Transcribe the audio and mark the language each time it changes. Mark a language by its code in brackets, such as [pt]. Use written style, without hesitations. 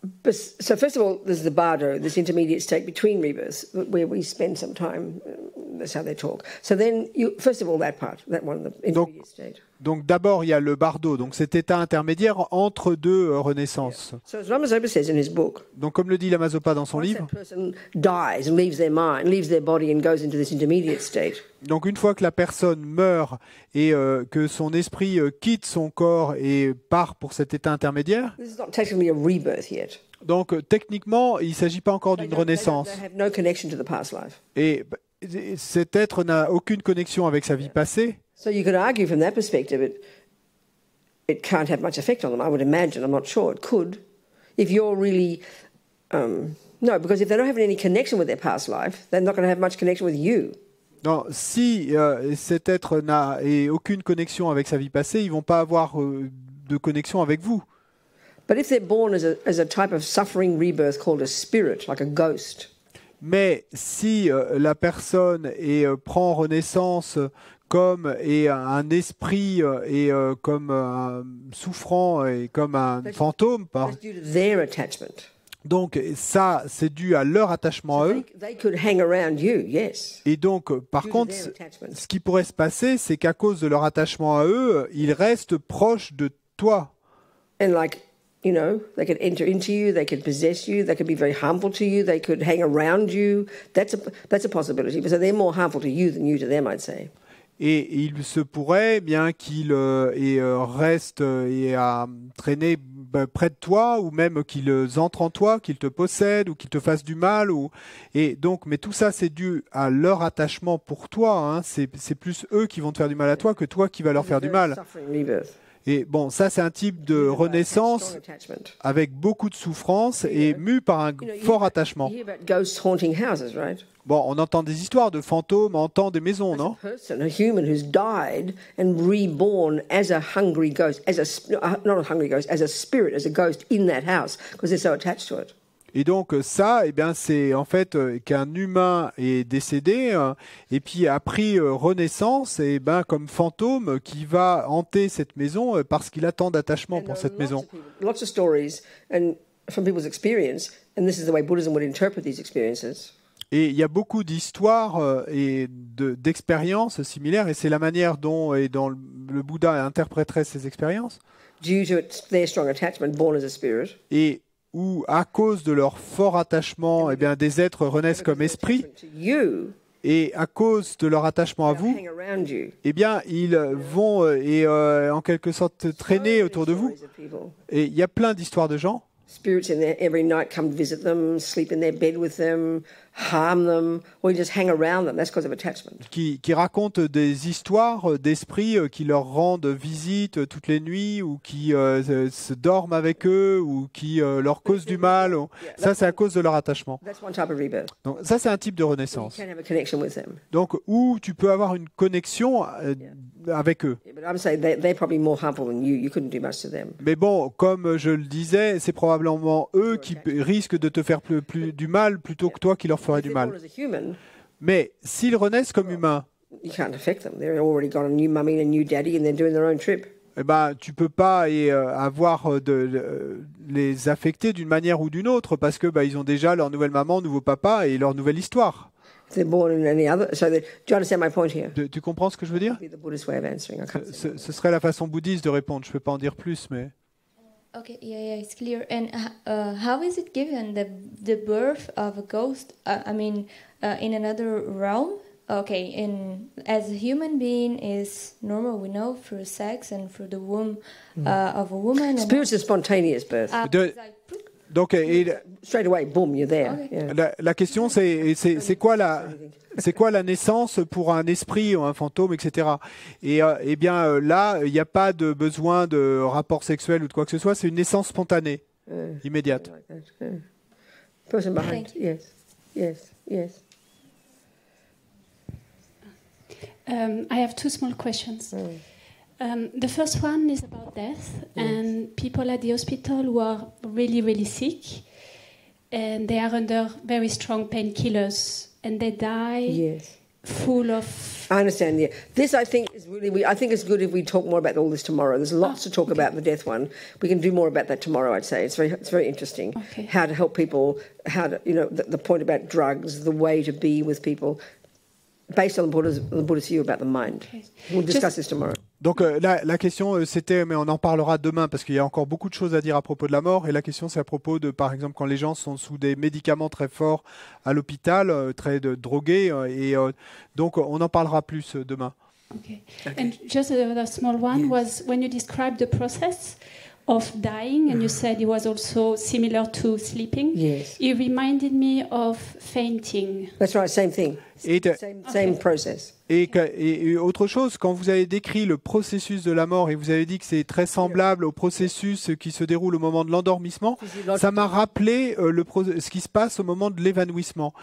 [en] So first of all, there's the bardo, this intermediate state between rebirths, where we spend some time. That's how they talk. So then, first of all, that one, the intermediate state. [fr] Donc d'abord, il y a le bardo, donc cet état intermédiaire entre deux renaissances. [en] So as Lama Zopa says in his book, [fr] Donc comme le dit Lama Zopa dans son [en] once [fr] livre, [en] that person dies and leaves their mind, leaves their body and goes into this intermediate state, [fr] donc une fois que la personne meurt et que son esprit quitte son corps et part pour cet état intermédiaire, [en] this is not technically a rebirth yet. [fr] donc techniquement, il ne s'agit pas encore d'une renaissance. [en] They have no connection to the past life. [fr] Et cet être n'a aucune connexion avec sa vie passée. [en] So you could argue from that perspective it can't have much effect on them. I would imagine. I'm not sure. It could. If you're really... no, because if they don't have any connection with their past life, they're not going to have much connection with you. [fr] Non, si cet être n'a aucune connexion avec sa vie passée, ils vont pas avoir de connexion avec vous. [en] But if they're born as a type of suffering rebirth called a spirit, like a ghost, [fr] Mais si la personne prend renaissance comme un esprit et comme un souffrant et comme un fantôme, [en] that's due to their attachment. [fr] donc ça c'est dû à leur attachement à eux. [en] They could hang around you, yes. [fr] Et donc par [en] Due to [fr] contre, [en] their attachment. [fr] ce qui pourrait se passer, c'est qu'à cause de leur attachement à eux, ils restent proches de toi. [en] And like, you know, they could enter into you, they could possess you, they could be very harmful to you, they could hang around you. That's a possibility. So they're more harmful to you than you to them, I'd say. [fr] Et il se pourrait bien qu'ils restent à traîner près de toi, ou même qu'ils entrent en toi, qu'ils te possèdent, ou qu'ils te fassent du mal. Et donc, mais tout ça, c'est dû à leur attachement pour toi. Hein. C'est plus eux qui vont te faire du mal à toi que toi qui vas leur faire du mal. [en] Suffering rebirth. [fr] Et bon, ça, c'est un type de renaissance [en] Strong attachment. [fr] avec beaucoup de souffrance et mu par un fort attachement. [en] You hear about ghosts haunting houses, right? [fr] Bon, on entend des histoires de fantômes, on entend des maisons, non? [en] Person, a human who's died and reborn as a hungry ghost, not a hungry ghost, as a spirit, as a ghost in that house, because they're so attached to it. [fr] Et donc ça, eh bien, c'est en fait qu'un humain est décédé et puis a pris renaissance et ben comme fantôme qui va hanter cette maison parce qu'il a tant d'attachement pour cette maison. [en] Lots of stories, and from people's experience, and this is the way Buddhism would interpret these experiences. [fr] Et il y a beaucoup d'histoires et d'expériences similaires, et c'est la manière dont le Bouddha interpréterait ces expériences. [en] Due to their strong attachment, born as a spirit. [fr] Et où, à cause de leur fort attachement, eh bien, des êtres renaissent comme esprits, [en] To you, [fr] et à cause de leur attachement à [en] they'll [fr] vous, [en] hang around you. [fr] eh bien, ils vont en quelque sorte traîner autour de vous. [en] Stories of people. [fr] Et il y a plein d'histoires de gens Spirits in there every night come to visit them, sleep in their bed with them, harm them, or you just hang around them. That's because of attachment. qui racontent des histoires d'esprits qui leur rendent visite toutes les nuits, ou qui se dorment avec eux, ou qui leur causent du mal. Ça, c'est à cause de leur attachement. [en] That's one type of rebirth. [fr] Donc, ça, c'est un type de [en] You [fr] renaissance. [en] can have a connection with them. [fr] Donc, où tu peux avoir une connexion avec eux. [en] Yeah, but I'm saying they're probably more harmful than you. You couldn't do much to them. [fr] Mais bon, comme je le disais, c'est probablement eux qui risquent de te faire plus du mal plutôt que toi qui leur ferais [en] If [fr] du [en] they're [fr] mal. [en] born as a human, [fr] Mais s'ils renaissent comme humains, [en] you can't affect them. They're already got a new mummy and a new daddy, and they're doing their own trip. [fr] eh ben, tu peux pas avoir les affecter d'une manière ou d'une autre parce que ils ont déjà leur nouvelle maman, nouveau papa et leur nouvelle histoire. [en] They're born in any other. So, do you understand my point here? [fr] Tu comprends ce que je veux dire? [en] Be the Buddhist way of answering. I can't say [fr] Ce serait la façon bouddhiste de répondre. Je peux pas en dire plus, mais. [en] Okay, yeah, it's clear. And how is it given the birth of a ghost? In another realm. Okay, as a human being is normal, we know, through sex and through the womb of a woman. Spirits is spontaneous birth. [fr] Donc, [en] Straight away, boom, you're there. Okay. Yeah. [fr] la question, c'est quoi la naissance pour un esprit ou un fantôme, etc. Et eh bien là, il n'y a pas de besoin de rapport sexuel ou de quoi que ce soit. C'est une naissance spontanée, immédiate. [en] Like that, yeah. Person behind. Yes, yes, yes. I have two small questions. The first one is about death and people at the hospital who are really, really sick and they are under very strong painkillers and they die Yes. full of... I understand, yeah. This, I think, is really... I think it's good if we talk more about all this tomorrow. There's lots to talk about the death one. We can do more about that tomorrow, I'd say. It's very interesting. Okay. How to help people, how to, the point about drugs, the way to be with people, based on the Buddhist view about the mind. Okay. We'll discuss this tomorrow. [fr] Donc la question c'était, mais on en parlera demain parce qu'il y a encore beaucoup de choses à dire à propos de la mort. Et la question c'est à propos de, par exemple, quand les gens sont sous des médicaments très forts à l'hôpital, très drogués. Donc on en parlera plus demain. [en] Okay. And just another small one was when you described the process of dying and you said it was also similar to sleeping. Yes. It reminded me of fainting. That's right, same thing. Same process. [fr] Et autre chose, quand vous avez décrit le processus de la mort et vous avez dit que c'est très semblable au processus qui se déroule au moment de l'endormissement, ça m'a rappelé ce qui se passe au moment de l'évanouissement.